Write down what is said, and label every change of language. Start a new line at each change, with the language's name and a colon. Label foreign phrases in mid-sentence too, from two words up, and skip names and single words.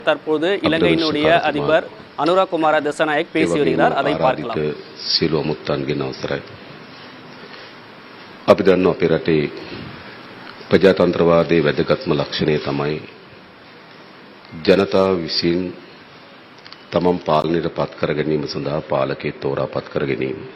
Tamil: தற்போது இலங்கையினுடைய அதிபர் அனுரா குமார திசாநாயக் பேசி வருகிறார். அதை பார்க்கலாம்.
Sinhala: සියලුම මුත්තන්ගෙන් අවසරයි. අපි දන්නවා අපේ රටේ ප්‍රජාතන්ත්‍රවාදයේ වැදගත්ම ලක්ෂණය තමයි ජනතාව විසින් තමන් පාලනයට පත් කර ගැනීම සඳහා පාලකයෙක් තෝරා පත් කර ගැනීම.